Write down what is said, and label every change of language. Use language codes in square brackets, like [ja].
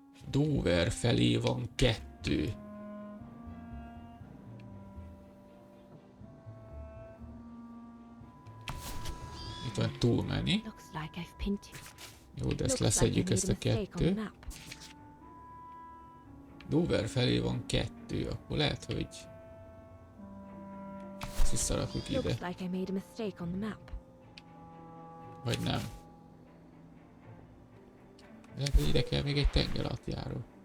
[hu] Dover felé van 2. Itt van [en] too many. Looks like I've pinned you. [hu] Jó, de ezt leszedjük, ezt a 2. Dover felé van 2, akkor lehet, hogy ezt visszarakjuk ide. [en] Looks like I made a mistake on the map. [hu] Vagy nem. Lehet, hogy ide kell még egy tengeralattjáró.